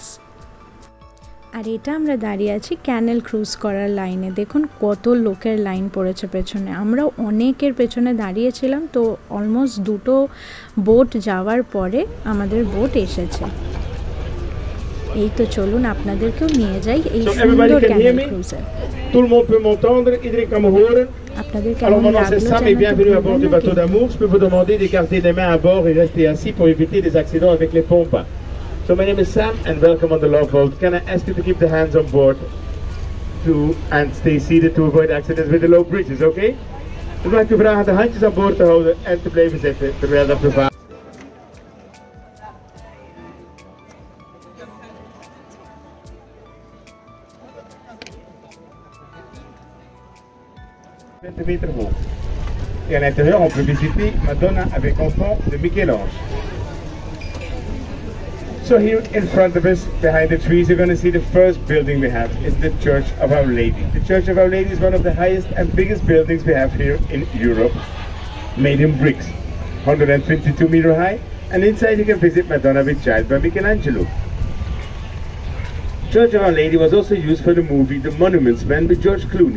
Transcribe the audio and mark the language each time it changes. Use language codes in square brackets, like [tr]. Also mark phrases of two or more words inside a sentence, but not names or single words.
[bn] আর এটা আমরা দাঁড়িয়ে আছি ক্যানেল ক্রুজ করার লাইনে। দেখুন কত লোকের লাইন পড়েছে পেছনে। আমরা অনেকের পেছনে দাঁড়িয়েছিলাম, তো অলমোস্ট 2টো বোট যাওয়ার পরে আমাদের বোট এসেছে। এই তো চলুন আপনাদেরকেও নিয়ে যাই এই সুন্দর ক্যানেল ক্রুজে। [fr] Tout le monde peut m'entendre, [nl] iedereen kan me horen. [fr] Alors maintenant c'est Sam et bienvenue à bord du bateau d'amour. Je peux vous demander d'écarter les mains à bord et rester assis pour éviter des accidents avec les pompes. [en] So my name is Sam and welcome on the Love Boat. Can I ask you to keep the hands on board and stay seated to avoid accidents with the low bridges, okay? [nl] Dan mag ik u vragen de handjes aan boord te houden en te blijven zitten terwijl dat we varen. 20 meter hoog. [fr] Et à l'intérieur, on peut visiter Madonna avec enfant de Michel-Ange. [en] So here in front of us, behind the trees, you're going to see the first building we have. It's the Church of Our Lady. The Church of Our Lady is one of the highest and biggest buildings we have here in Europe, made in bricks, 122 meter high. And inside you can visit Madonna with Child by Michelangelo. Church of Our Lady was also used for the movie The Monuments Men with George Clooney.